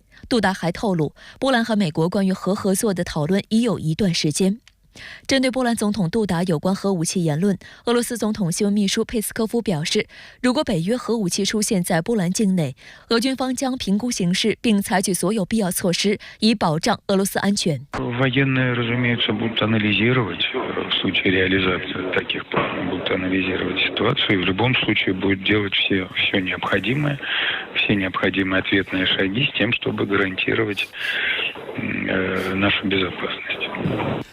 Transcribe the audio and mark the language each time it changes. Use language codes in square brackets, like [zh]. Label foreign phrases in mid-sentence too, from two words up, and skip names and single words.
[zh] 杜达还透露，波兰和美国关于核合作的讨论已有一段时间。针对波兰总统杜达有关核武器言论，俄罗斯总统新闻秘书佩斯科夫表示，如果北约核武器出现在波兰境内，俄军方将评估形势并采取所有必要措施，以保障俄罗斯安全。 [ru] Военные, разумеется, будут анализировать в случае реализации таких планов, будут анализировать ситуацию и в любом случае будут делать все необходимые ответные шаги с тем, чтобы гарантировать нашу безопасность.